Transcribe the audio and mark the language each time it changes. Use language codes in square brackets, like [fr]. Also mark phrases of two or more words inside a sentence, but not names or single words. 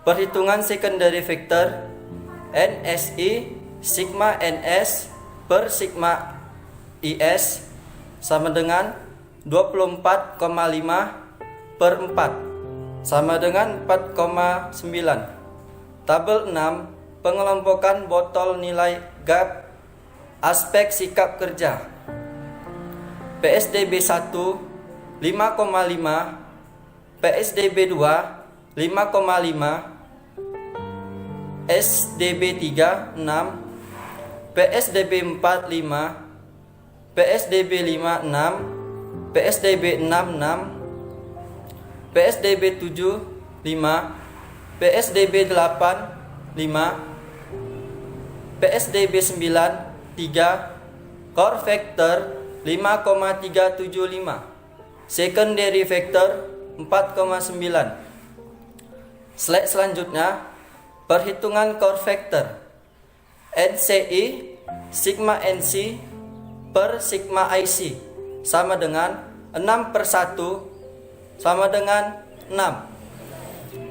[id] Perhitungan [en] secondary vector [id] NSI sigma NS per sigma IS sama dengan 24,5 per 4 sama dengan 4,9. Tabel 6, pengelompokan botol nilai GAP aspek sikap kerja. PSDB 1 5,5, PSDB 2 5,5, SDB 3 6, PSDB 4 5, PSDB 5 6, PSDB 6 6, PSDB 7 5, PSDB 8 5, PSDB 9 3, [en] core vector 5,375, secondary vector 4,9. [id] Slide selanjutnya, perhitungan [en] core vector. [id] NCI sigma NC per sigma IC sama dengan 6 per 1 sama dengan 6.